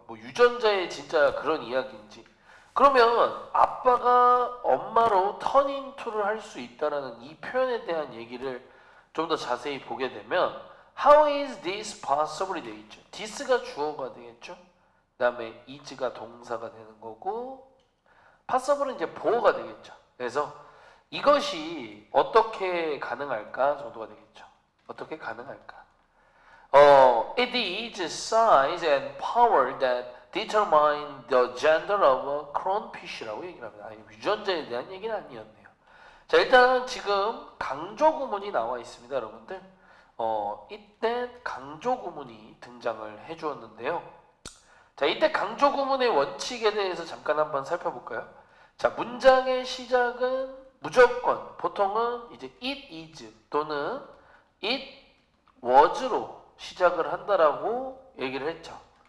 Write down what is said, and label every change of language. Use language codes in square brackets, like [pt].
[ko] 뭐 유전자의 진짜 그런 이야기인지. 그러면 아빠가 엄마로 [en] turn into [ko] 를 할 수 있다라는 이 표현에 대한 얘기를 좀 더 자세히 보게 되면 [en] How is this possible? [ko] 되어 있죠. this가 주어가 되겠죠. 그 다음에 is가 동사가 되는 거고 possible은 이제 보어가 되겠죠. 그래서 이것이 어떻게 가능할까 정도가 되겠죠. 어떻게 가능할까? [en] It is size and power that determine the gender of a clownfish [ko] 라고 얘기를 합니다. 아니, 유전자에 대한 얘기는 아니었네요. 자, 일단 지금 강조 구문이 나와 있습니다, 여러분들. 이때 강조 구문이 등장을 해주었는데요. 자, 이때 강조 구문의 원칙에 대해서 잠깐 한번 살펴볼까요? 자, 문장의 시작은 무조건 보통은 이제 [en] it is [ko] 또는 [en] it was [ko] 로 시작을 한다라고 얘기를 했죠.